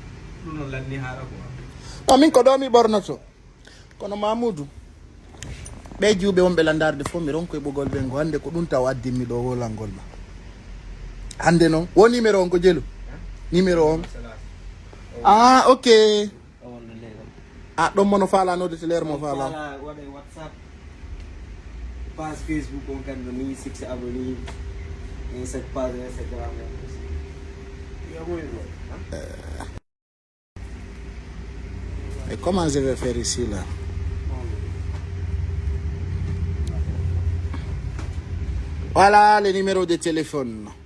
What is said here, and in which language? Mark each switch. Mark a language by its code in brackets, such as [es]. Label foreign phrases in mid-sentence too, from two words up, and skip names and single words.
[ff] Amin ko domi bornoto kono Mamoudou ɓe juuɓe wonɓe landarde fof mi ronkoye ɓogol ɓe ngo hannde ko ɗum taw addinmi ɗo wolangol ma hannde noon wo numéro on ko jelu numéro on ah ok ɗon mono faalanode to leer mo faala waɗa whatsapp page facebook on kadi no ni 6 [fr] abonné et cette page [ff] instagram [fr] et comment je vais faire ici là? Voilà les numéros de téléphone.